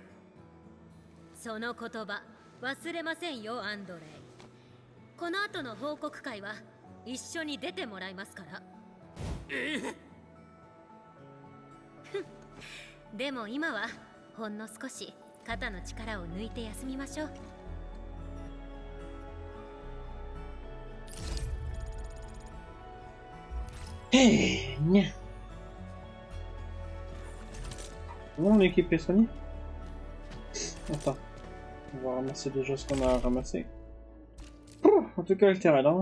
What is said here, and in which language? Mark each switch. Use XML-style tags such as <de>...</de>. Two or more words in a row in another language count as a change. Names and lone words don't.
<ja>その言葉忘れませんよ、アンドレイ。この後の報告会は一緒に出てもらいますから。でも今はほんの少し肩の力を抜いて休みましょう。 Nya.</ja> <fr>Bon, on est équipé Sony. Attends. On va ramasser déjà ce qu'on a ramassé. En tout cas, le terrain là.</fr>